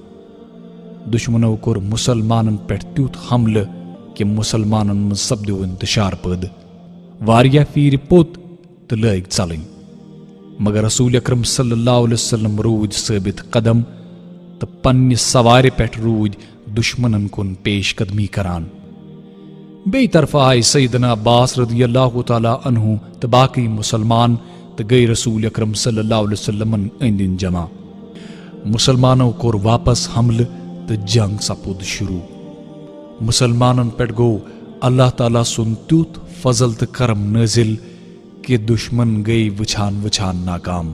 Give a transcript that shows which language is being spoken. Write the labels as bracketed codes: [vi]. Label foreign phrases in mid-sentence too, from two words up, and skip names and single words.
[ks] دُشمنو کوٚر مُسلمانن پٮ۪ٹھ تیُتھ حملہٕ کہ مُسلمانن منٛز سپدیو انتشار پٲدٕ۔ واریاہ پھیرِ پوٚت تہٕ لٲگۍ ژلٕنۍ، مگر رسول اکرم [ar] صلی اللہ علیہ وسلم [ks] روٗدۍ ثٲبت قدم تہٕ پننہِ سوارِ پٮ۪ٹھ روٗدۍ دُشمنن کُن پیش قدمی کران۔ بیٚیہِ طرفہٕ آیہِ سیدنا عباس [ar] رضی اللہ تعالیٰ عنہ [ks] تہٕ باقٕے مُسلمان تہٕ گٔیہِ رسول اکرم [ar] صلی اللہ علیہ وسلمن [ks] أنٛدۍ أنٛدۍ جمع۔ مُسلمانو کوٚر واپس حملہٕ تہٕ جنگ سپُد شروٗع۔ مُسلمانن پٮ۪ٹھ گوٚو اللہ تعالیٰ سُنٛد تیُتھ فضل تہٕ کرم نٲزِل کہ دُشمن گٔیہِ وٕچھان وٕچھان ناکام۔